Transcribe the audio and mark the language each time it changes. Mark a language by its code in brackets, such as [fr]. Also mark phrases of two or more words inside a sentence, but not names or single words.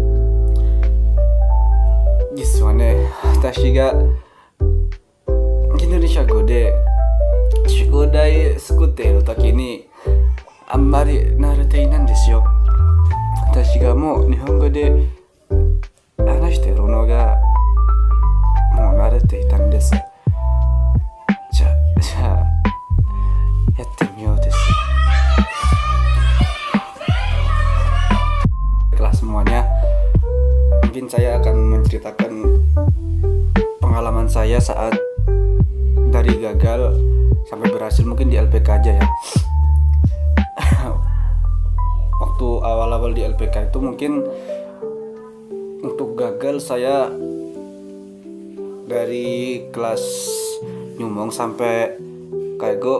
[ja] 実はね、私がインドネシア語で宿題作っている時にあんまり慣れていないんですよ。私がもう日本語で話しているのがもう慣れていたんです。じゃあやってみようです。 [id] Kelas semuanya, mungkin saya akan menceritakan pengalaman saya saat dari gagal sampai berhasil, mungkin di LPK aja ya. Waktu awal-awal di LPK itu mungkin untuk gagal saya dari kelas nyumong sampai kaigo.